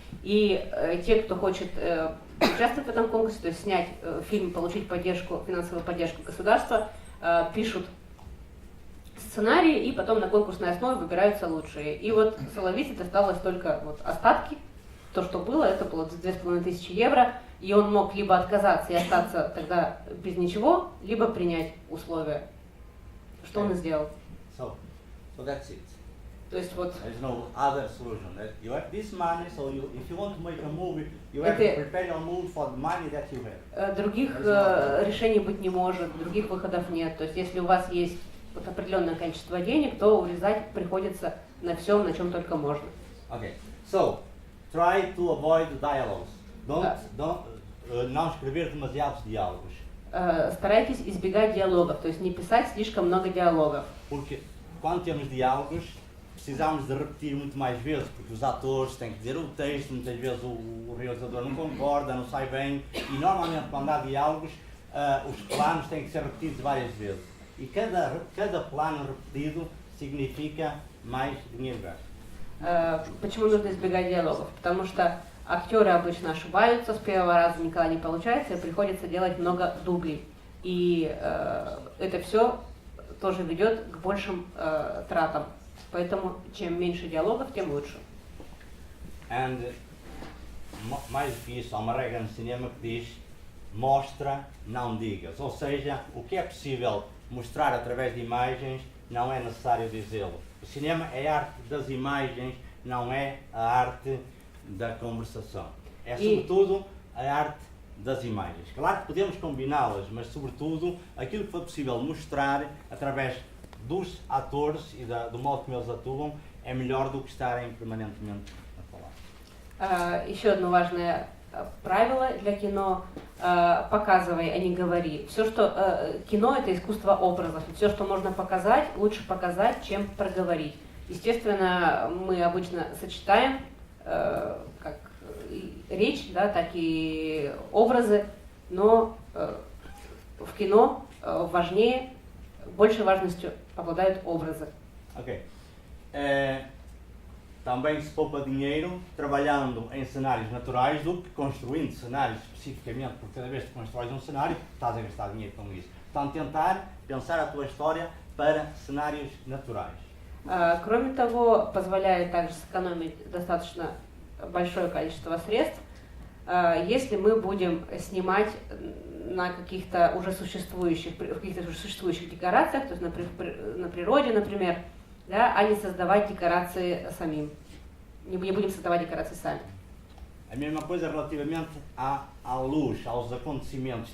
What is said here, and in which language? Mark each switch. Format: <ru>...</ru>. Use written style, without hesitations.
<ru>И те, кто хочет участвовать в этом конкурсе, то есть снять фильм, получить финансовую поддержку государства, пишут сценарии, и потом на конкурсной основе выбираются лучшие. И вот Соловице досталось только остатки, то, что было, это было 2500 евро, и он мог либо отказаться и остаться тогда без ничего, либо принять условия, что он и сделал.</ru> <en>So that's it.</en> <ru>То есть вот...</ru> <en>There's no other solution. You have this money, so if you want to make a movie, you have to prepare your movie for the money that you have.</en> <ru>Других решений быть не может, других выходов нет. То есть если у вас есть определенное количество денег, то урезать приходится на всем, на чем только можно.</ru> <en>Okay. So, try to avoid dialogues.</en> <pt>Não escrever demasiados diálogos.</pt> <ru>Старайтесь избегать диалогов, то есть не писать слишком много диалогов.</ru> <pt>Porque quando temos diálogos, precisamos de repetir muito mais vezes, porque os atores têm que dizer o texto, muitas vezes o realizador não concorda, não sai bem, e normalmente quando há diálogos, os planos têm que ser repetidos várias vezes. И cada план repetido significa mais dinheiro gasto.</pt> <ru>Почему нужно избегать диалогов? Потому что актеры обычно ошибаются, с первого раза никогда не получается, и приходится делать много дублей. И это все тоже ведет к большим тратам. Поэтому чем меньше диалогов, тем лучше.</ru> <pt>And mais do que isso, há uma regra no cinema que diz mostra, não digas. Ou seja, o que é possível mostrar através de imagens não é necessário dizê-lo. O cinema é a arte das imagens, não é a arte da conversação. É sobretudo a arte das imagens. Claro que podemos combiná-las, mas sobretudo aquilo que foi possível mostrar através dos atores e do modo como eles atuam é melhor do que estarem permanentemente a falar.</pt> <ru>Еще одно важное правила для кино, показывай, а не говори. Все, что кино это искусство образов. Все, что можно показать, лучше показать, чем проговорить. Естественно, мы обычно сочетаем как речь, да, так и образы, но в кино важнее, большей важностью обладают образы.</ru> <en>Ok.</en> <pt>Também se poupa dinheiro trabalhando em cenários naturais do que construindo cenários especificamente, porque cada vez que constróis um cenário, estás a gastar dinheiro com isso. Portanto, tentar pensar a tua história para cenários naturais.</pt> <ru>Кроме того, позволяет также сэкономить достаточно большое количество средств, если мы будем снимать на каких-то уже существующих декорациях, то есть на природе, например, да, а не soздавать декорации самим. Не будем создавать декорации сами.</ru> <pt>A mesma coisa relativamente à luz, aos acontecimentos.</pt>